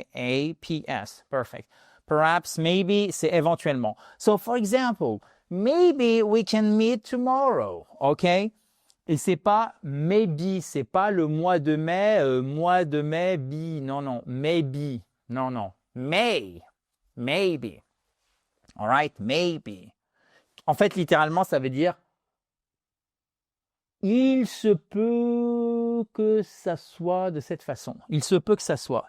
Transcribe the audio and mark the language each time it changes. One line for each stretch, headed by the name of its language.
English: A-P-S. Perfect. Perhaps, maybe,
French: c'est éventuellement.
English: So, for example, maybe we can meet tomorrow, ok?
French: Et c'est pas maybe, c'est pas le mois de mai, bi, non, maybe, non, maybe.
English: All right, maybe.
French: En fait, littéralement, ça veut dire il se peut que ça soit de cette façon. Il se peut que ça soit.